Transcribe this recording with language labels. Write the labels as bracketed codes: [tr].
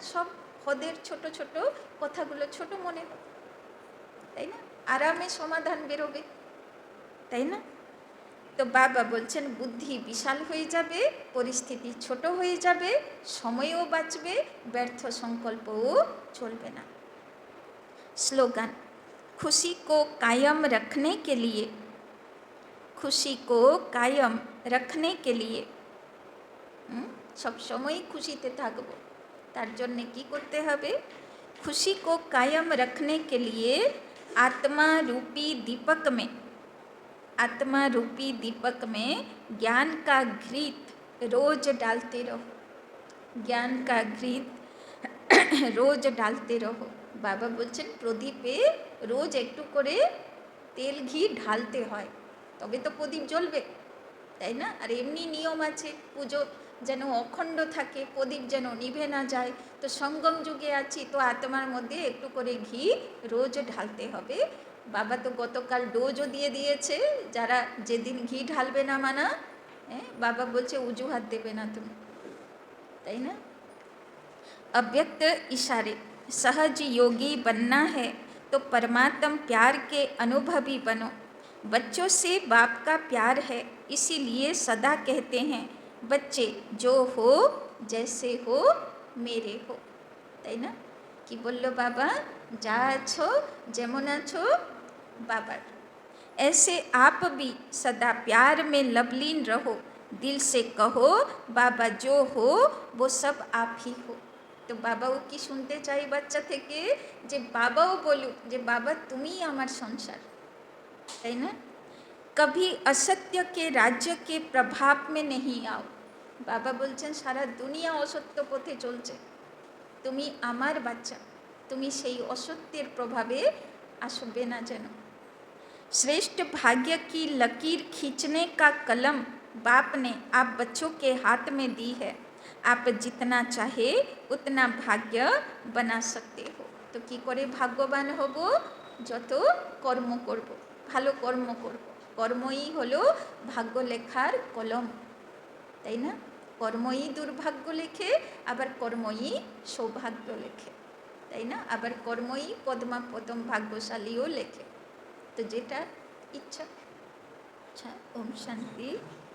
[bn] সব হদের ছোট ছোট কথাগুলো ছোট মনে হয়, তাই না? আরামে সমাধান বেরোবে, তাই না? তো বাবা বলছেন বুদ্ধি বিশাল হয়ে যাবে, পরিস্থিতি ছোট হয়ে যাবে, সময়ও বাঁচবে, ব্যর্থ সংকল্পও চলবে না। [hi] স্লোগান, खुशी को कायम रखने के लिए, खुशी को कायम रखने के लिए, सब समय खुशीते [bn] থাকব, তার জন্য কি করতে হবে? [hi] खुशी को कायम रखने के लिए आत्मा रूपी दीपक में, आत्मा रूपी दीपक में ज्ञान का घृत रोज डालते रहो, ज्ञान का घृत रोज डालते रहो। [bn] বাবা বলছেন প্রদীপে রোজ একটু করে তেল ঘি ঢালতে হয়, তবে তো প্রদীপ জ্বলবে, তাই না? আর এমনি নিয়ম আছে পুজো যেন অখণ্ড থাকে, প্রদীপ যেন নিভে না যায়। তো সঙ্গম যুগে আছি, তো আত্মার মধ্যে একটু করে ঘি রোজ ঢালতে হবে। বাবা তো গতকাল ডোজও দিয়ে দিয়েছে, যারা যেদিন ঘি ঢালবে না মানা, বাবা বলছে অজুহাত দেবে না তুমি, তাই না? [hi] अव्यक्त इशारे, सहज योगी बनना है तो परमात्म प्यार के अनुभवी बनो। बच्चों से बाप का प्यार है, इसीलिए सदा कहते हैं बच्चे जो हो जैसे हो मेरे हो, [bn] তাই না? কি বললো বাবা? যা আছো যেমন আছো বাবার, [hi] ऐसे आप भी सदा प्यार में लवलीन रहो, दिल से कहो बाबा जो हो वो सब आप ही हो। [bn] তো বাবাও কি শুনতে চাই বাচ্চা থেকে? যে বাবাও বলুক যে বাবা তুমিই আমার সংসার, তাই না? [hi] कभी असत्य के राज्य के प्रभाव में नहीं आओ। [bn] বাবা বলছেন সারা দুনিয়া অসত্য পথে চলছে, তুমি আমার বাচ্চা, তুমি সেই অসত্যের প্রভাবে আসবে না যেন। [hi] श्रेष्ठ भाग्य की लकीर खींचने का कलम बाप ने आप बच्चों के हाथ में दी है, आप जितना चाहे उतना भाग्य बना सकते हो। [bn] तो কি করে ভাগ্যবান হব? যত কর্ম করব, ভালো কর্ম করব। কর্মই হলো ভাগ্য লেখার কলম, তাই না? কর্মই দুর্ভাগ্য লেখে, আবার কর্মই সৌভাগ্য লেখে, তাই না? আবার কর্মই পদ্মা পদম ভাগ্যশালীও লেখে। তো যেটা ইচ্ছা। আচ্ছা, ওম শান্তি।